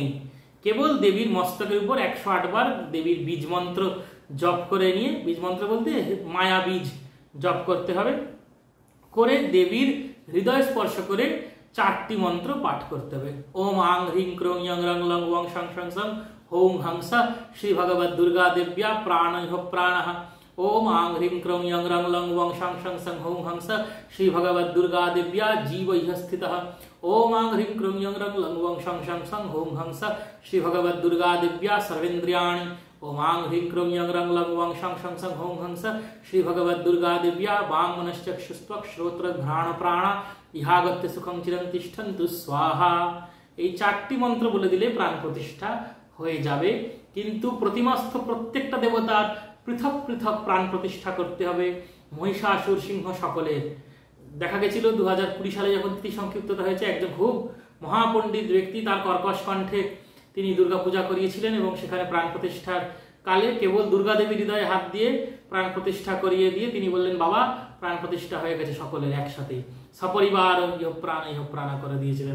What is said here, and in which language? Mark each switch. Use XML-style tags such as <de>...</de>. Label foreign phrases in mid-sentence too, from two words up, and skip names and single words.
<bn>কেবল দেবীর মস্তকের উপর 108 বার দেবীর বীজ মন্ত্র জপ করে নিয়ে, বীজ মন্ত্র বলতে মায়া বীজ জপ করতে হবে, করে দেবীর হৃদয় স্পর্শ করে 4টি মন্ত্র পাঠ করতে হবে।</bn> <sa>ওম আং হ্রিং ক্রোং ইয়ং রং লং ওং শং শং সং হোং হংসা শ্রী ভগবত দুর্গা দেব্যা প্রাণহ প্রাণঃ। ओम आंग ह्रीं क्रों यं रं लं वं शं शं सं हौं हंस श्री भगवत दुर्गा दिव्या जीव इह स्थितः। ओम आंग ह्रीं क्रों यं रं लं वं शं शं सं हौं हंस श्री भगवत दुर्गा दिव्या सर्वेन्द्रियाणि। ओम आंग ह्रीं क्रों यं रं लं वं शं शं सं हौं हंस श्री भगवत दुर्गा दिव्या वांग मनश्चक्षुस्त्वक् श्रोत्र घ्राण प्राण इहागत्य सुखं चिरं तिष्ठन्तु स्वाहा।</sa> <bn>এই 4টি মন্ত্র বলে দিলে প্রাণ প্রতিষ্ঠা হয়ে যাবে। কিন্তু প্রতিমাস্থ প্রত্যেকটা দেবতার পৃথক পৃথক প্রাণ প্রতিষ্ঠা করতে হবে। মহিষাসুর সিংহ সকলের দেখা গেছিল 2020 সালে যখন তিথি সংক্ষিপ্ততা হয়েছে, একজন খুব মহাপণ্ডিত ব্যক্তি তার কর্কশ কণ্ঠে তিনি দুর্গা পূজা করিয়েছিলেন এবং সেখানে প্রাণ প্রতিষ্ঠার কালে কেবল দুর্গা দেবীর হৃদয়ে হাত দিয়ে প্রাণ প্রতিষ্ঠা করিয়ে দিয়ে তিনি বললেন, বাবা প্রাণ প্রতিষ্ঠা হয়ে গেছে সকলের একসাথে, সপরিবার ইহ প্রাণ করে দিয়েছিলেন।</bn>